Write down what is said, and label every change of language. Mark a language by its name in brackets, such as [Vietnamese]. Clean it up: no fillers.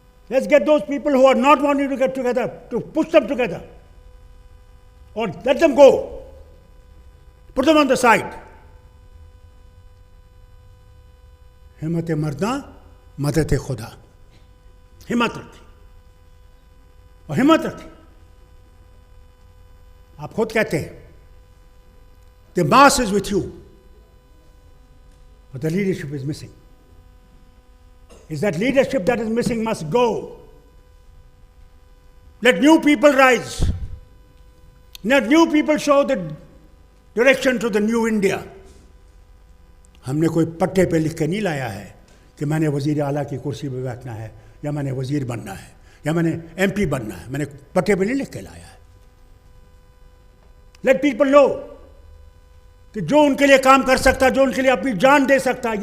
[English] Let's get those people who are not wanting to get together, to push them together और let them go, put them on the side. [Hindi] हिम्मत मर्दा मदद खुदा। हिम्मत रखी और हिम्मत रखी। आप खुद कहते हैं [English] the mass is with you, but the leadership is missing. Is that leadership that is missing must go. Let new people rise. Let new people show the direction to the new India. [Hindi] हमने कोई पट्टे पे लिख के नहीं लाया है कि मैंने वज़ीर आला की कुर्सी पे बैठना है या मैंने वज़ीर बनना है या मैंने MP बनना है। मैंने पट्टे पे नहीं लिख के लाया है। [English] Let people know [Hindi] कि जो उनके लिए काम कर सकता है, जो उनके लिए अपनी जान दे सकता है।